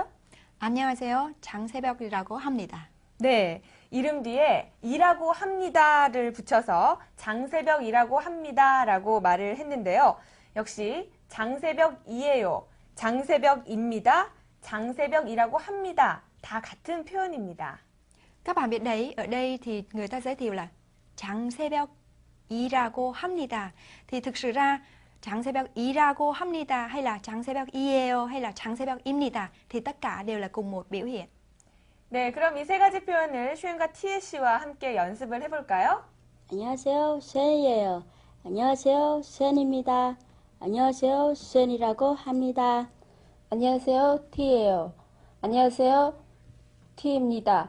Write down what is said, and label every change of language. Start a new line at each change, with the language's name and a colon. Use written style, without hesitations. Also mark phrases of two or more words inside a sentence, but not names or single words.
Korean: 안녕하세요. 장새벽이라고 합니다. 네, 이름 뒤에 이라고 합니다를 붙여서 장새벽이라고 합니다라고 말을 했는데요. 역시 장새벽이에요, 장새벽입니다, 장새벽이라고 합니다. 다 같은 표현입니다.
Vietnamese: Các bạn biết đấy, ở đây thì người ta giới thiệu là
Korean: 장새벽이라고 합니다.
Vietnamese: Thì thực sự ra
Korean: 장새벽이라고 합니다
Vietnamese: hay là 장새벽이에요 hay là 장새벽입니다 thì tất cả đều là cùng một biểu hiện.
Korean: 네, 그럼 이 세 가지 표현을 슈엔과 티에 씨와 함께 연습을 해볼까요? 안녕하세요, 슈엔이에요. 안녕하세요, 슈엔입니다. 안녕하세요, 슈엔이라고 합니다. 안녕하세요, 티예요. 안녕하세요, 티입니다.